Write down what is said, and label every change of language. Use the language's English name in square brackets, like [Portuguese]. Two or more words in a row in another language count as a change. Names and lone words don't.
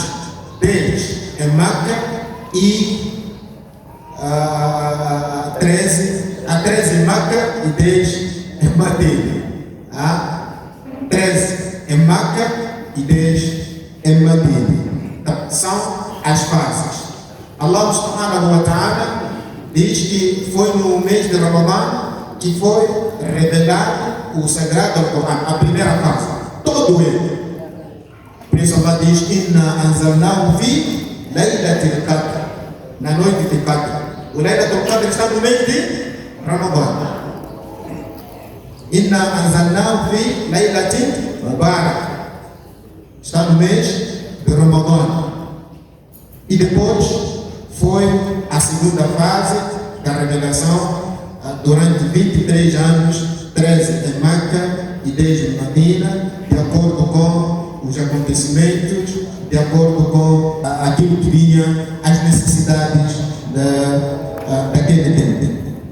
[Portuguese] 10 em Meca e 13 em Meca e 10 em Madina. 13 em Meca e 10 em Madina. Então, são as fases. Allah [Arabic] سبحانه وتعالى [Portuguese] diz que foi no mês de Ramadã que foi revelado o Sagrado Al-Quran, a primeira fase, todo ele. Por isso Allah diz: [Arabic] إنا أنزلناه في ليلة القدر, [Portuguese] na noite de Qadr. O Laylatul Qadr está no mês de Ramadã. [Arabic] إنا أنزلناه في ليلة المبارك, [Portuguese] está no mês de Ramadã. E depois foi a segunda fase da revelação durante 23 anos, 13 em Meca e 10 em Madina, de acordo com os acontecimentos, de acordo com aquilo que vinha, as necessidades daquele tempo.